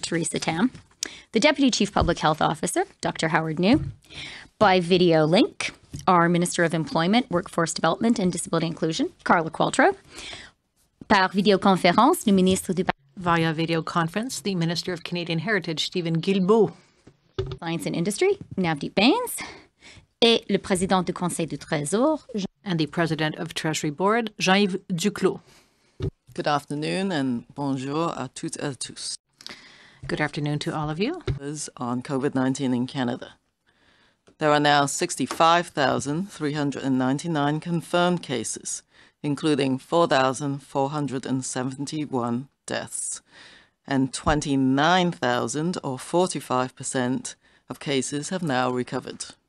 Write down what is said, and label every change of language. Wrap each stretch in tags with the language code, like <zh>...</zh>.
<en>Theresa Tam, the Deputy Chief Public Health Officer, Dr. Howard New, by video link, our Minister of Employment, Workforce Development and Disability Inclusion, Carla Qualtrough,</en> <fr>par vidéoconférence, le ministre du</fr> <en>Via video conference, the Minister of Canadian Heritage, Stephen Guilbeault. Science and Industry,</en> <fr>Navdeep Bains, et le Président du Conseil du Trésor,</fr> <en>and the President of Treasury Board, Jean-Yves Duclos. Good afternoon and</en> <fr>bonjour à toutes et à tous.</fr> <en>Good afternoon to all of you. On COVID-19 in Canada. There are now 65,399 confirmed cases, including 4,471 deaths, and 29,000 or 45% of cases have now recovered.</en>